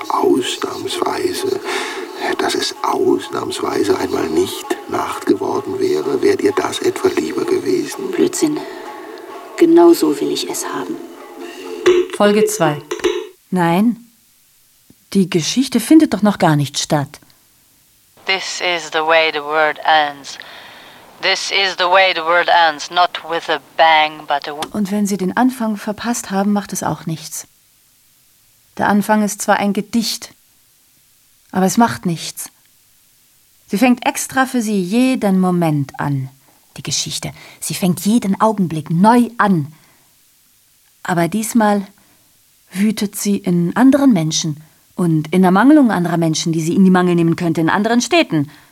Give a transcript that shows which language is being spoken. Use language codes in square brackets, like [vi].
[de] Ausnahmsweise. Dass es ausnahmsweise einmal nicht Nacht geworden wäre? Wäre dir das etwa lieber gewesen? Blödsinn. Genau so will ich es haben. Folge 2. Nein. Die Geschichte findet doch noch gar nicht statt. [en] This is the way the world ends. This is the way the world ends. Not with a bang, but a... [de] Und wenn Sie den Anfang verpasst haben, macht es auch nichts. Der Anfang ist zwar ein Gedicht, aber es macht nichts. Sie fängt extra für Sie jeden Moment an, die Geschichte. Sie fängt jeden Augenblick neu an. Aber diesmal wütet sie in anderen Menschen und in der Mangelung anderer Menschen, die sie in die Mangel nehmen könnte, in anderen Städten.